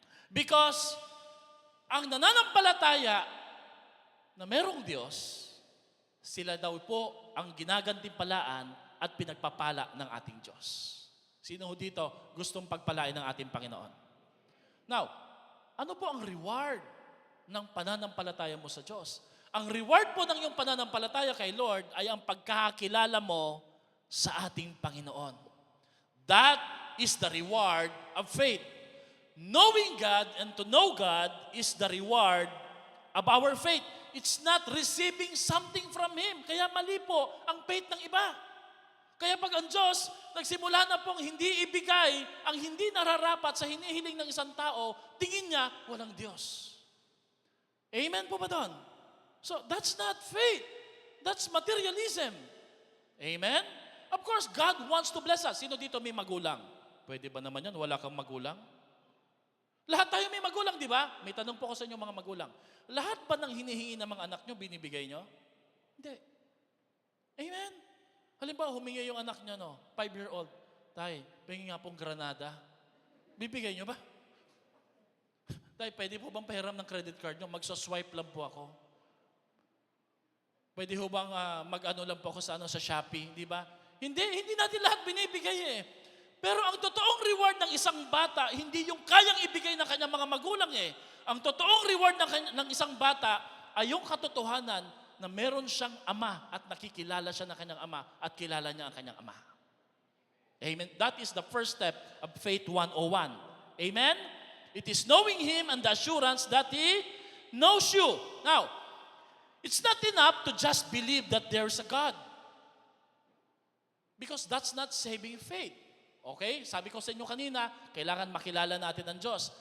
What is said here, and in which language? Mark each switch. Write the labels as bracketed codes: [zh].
[tl] Because ang nananampalataya na merong Diyos, sila daw po ang ginagantimpalaan at pinagpapala ng ating Diyos. Sino ho dito gustong pagpalain ng ating Panginoon? Now, ano po ang reward ng pananampalataya mo sa Diyos? Ang reward po ng iyong pananampalataya kay Lord ay ang pagkakakilala mo sa ating Panginoon. [en] That is the reward of faith. Knowing God and to know God is the reward of our faith. It's not receiving something from Him. [tl] Kaya mali po ang faith ng iba. Kaya pag ang Diyos nagsimula na pong hindi ibigay ang hindi nararapat sa hinihiling ng isang tao, tingin niya walang Diyos. Amen po ba doon? [en] So that's not faith. That's materialism. Amen? Of course, God wants to bless us. [tl] Sino dito may magulang? Pwede ba naman yan? Wala kang magulang? Lahat tayo may magulang, di ba? May tanong po ko sa inyo mga magulang. Lahat ba ng hinihingi ng mga anak nyo, binibigay nyo? Hindi. Amen? Halimbawa, humingi yung anak nyo, 5-year-old. Tay, pengi nga pong granada. Bibigay nyo ba? Tay, pwede po bang pahiram ng credit card nyo? Magsa-swipe lang po ako. Pwede ho bang mag-ano lang po ako sa Shopee, di ba? Hindi natin lahat binibigay eh. Pero ang totoong reward ng isang bata, hindi yung kayang ibigay ng kanyang mga magulang eh. Ang totoong reward ng isang bata ay yung katotohanan na meron siyang ama at nakikilala siya ng kanyang ama at kilala niya ang kanyang ama. Amen? [en] That is the first step of Faith 101. Amen? It is knowing Him and the assurance that He knows you. Now, it's not enough to just believe that there is a God. Because that's not saving faith. Okay? [tl] Sabi ko sa inyo kanina, kailangan makilala natin ang Diyos.